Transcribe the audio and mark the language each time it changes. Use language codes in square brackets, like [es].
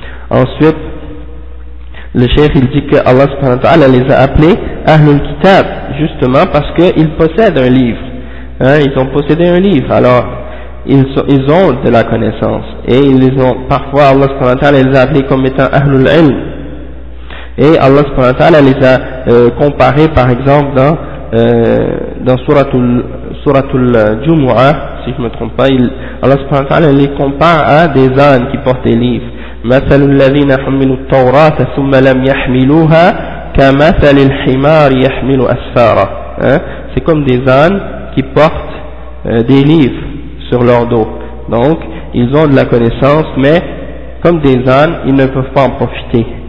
[fr] Ensuite, le cheikh il dit que Allah subhanahu wa ta'ala les a appelés Ahlul Kitab, justement parce qu'ils possèdent un livre, ils ont possédé un livre, alors ils ont de la connaissance, et ils les ont, parfois Allah subhanahu wa ta'ala les a appelés comme étant Ahlul Ilm, et Allah subhanahu wa ta'ala les a comparés par exemple dans Suratul Jumu'ah, si je ne me trompe pas, Allah subhanahu wa ta'ala les compare à des ânes qui portent des livres. [ar] مثل الذين حملوا التوراة ثم لم يحملوها كمثل الحمار يحمل أسفارا. [fr] C'est comme des ânes qui portent des livres sur leur dos. Donc, ils ont de la connaissance, mais comme des ânes, ils ne peuvent pas en profiter.